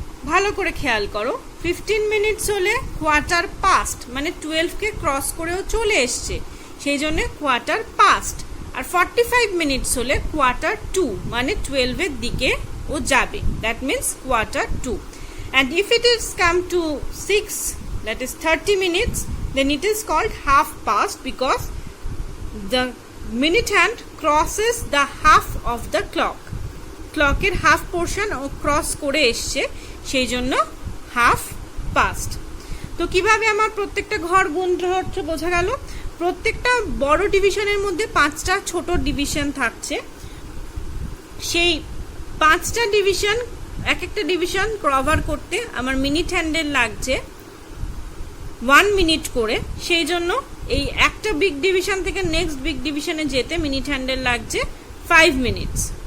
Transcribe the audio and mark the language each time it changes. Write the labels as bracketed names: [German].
[Bangla] ভালো করে খেয়াল করো, 15 মিনিটস হলে কোয়ার্টার পাস্ট, মানে 12কে ক্রস করেও চলে এসছে, সেই জন্য কোয়ার্টার পাস্ট। আর 45 মিনিটস হলে কোয়ার্টার 2, মানে 12-এর দিকে ও যাবে, that means quarter 2। [English] And if it is come to 6, that is 30 minutes, then it is called half past because the minute hand crosses the half of the clock. [Bangla] ক্লকের half portion O cross করে এসছে, সেই জন্য half past. তো কিভাবে আমার প্রত্যেকটা ঘর গুণ হচ্ছে বোঝা গেল। প্রত্যেকটা বড় ডিভিশনের মধ্যে 5টা ছোট ডিভিশন থাকছে, সেই 5টা ডিভিশন, এক একটা ডিভিশন কভার করতে আমার মিনিট হ্যান্ডেল লাগছে 1 মিনিট করে, সেই জন্য এই একটা বিগ ডিভিশন থেকে নেক্সট বিগ ডিভিশনে যেতে মিনিট হ্যান্ডেল লাগছে 5 মিনিটস।